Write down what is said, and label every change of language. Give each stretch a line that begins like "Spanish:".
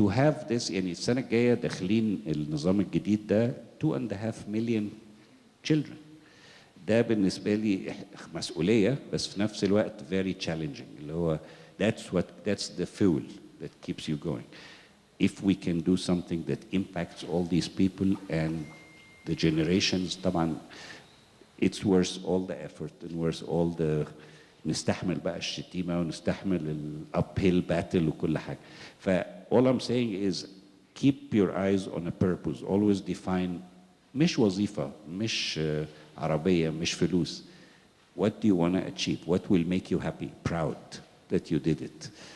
English: to have this
Arabic: يعني السنة الجاية داخلين النظام الجديد ده
English: 2.5 million children.
Arabic: ده بالنسبة لي مسؤولية بس في نفس الوقت
English: very challenging
Arabic: اللي هو
English: that's the fuel that keeps you going. If we can do something that impacts all these people and the generations طبعا it's worth all the effort and worth all the
Arabic: نستحمل بقى الشتيمة ونستحمل ال
English: uphill battle
Arabic: وكل حاجة.
English: all I'm saying is keep your eyes on a purpose. Always define
Arabic: مش وظيفة مش عربية مش فلوس.
English: What do you want to achieve? What will make you happy? Proud that you did it.